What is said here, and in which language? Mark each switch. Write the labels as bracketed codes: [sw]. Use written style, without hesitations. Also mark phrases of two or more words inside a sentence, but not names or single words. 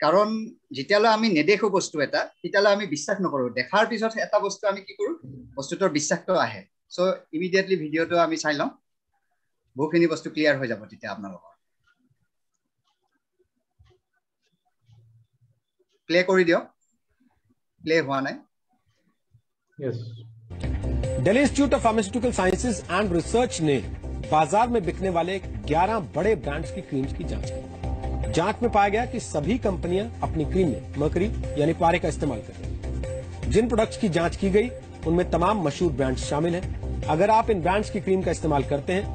[as] কাৰণ যেতিয়ালৈ আমি নেদেখো বস্তু এটা তেতিয়ালৈ আমি বিশ্বাস নকৰো দেখাৰ পিছত এটা বস্তু আমি কি কৰো বস্তুটোৰ বিশ্বাসটো আহে [en] so immediately [as] ভিডিওটো আমি চাই লওঁ বহুখিনি বস্তু ক্লিয়াৰ হৈ যাব তেতিয়া আপোনালোকৰ প্লে কৰি দিও প্লে হোৱা নাই [en] यस [hi] दिल्ली इंस्टीट्यूट ऑफ फार्मास्यूटिकल साइंसेज एंड रिसर्च ने बाजार में बिकने वाले 11 बड़े ब्रांड्स की क्रीम्स की जांच की जांच में पाया गया कि सभी कंपनियां अपनी क्रीम में मरकरी यानी पारे का इस्तेमाल कर रही हैं जिन प्रोडक्ट्स की जांच की गई उनमें तमाम मशहूर ब्रांड्स शामिल हैं अगर आप इन ब्रांड्स की क्रीम का इस्तेमाल करते हैं